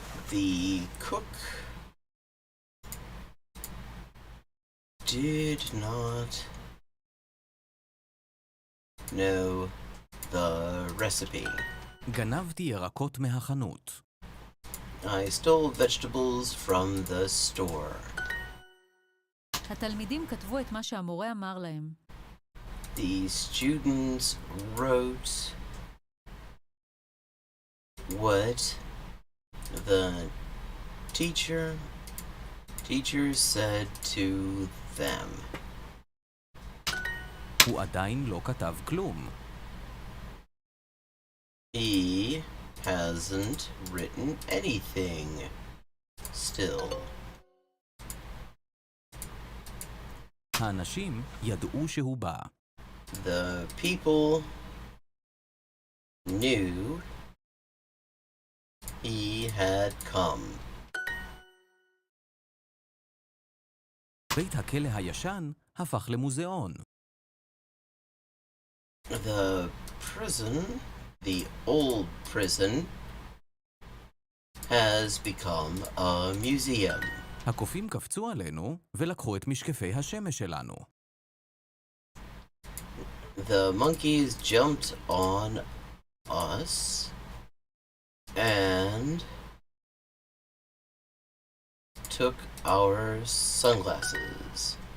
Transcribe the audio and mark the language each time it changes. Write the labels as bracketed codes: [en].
[en] The cook did not know the recipe. [he] גנבתי ירקות מהחנות. [en] I stole vegetables from the store. [he] התלמידים כתבו את מה שהמורה אמר להם. [en] The students wrote what the teacher said to them. [he] הוא עדיין לא כתב כלום. [en] He hasn't written anything still. [he] האנשים ידעו שהוא בא. [en] The people knew he had come. [he] בית הכלא הישן הפך למוזיאון. [en] The prison, the old prison, has become a museum. [he] הקופים קפצו עלינו ולקחו את משקפי השמש שלנו. [en] The monkeys jumped on us and took our sunglasses.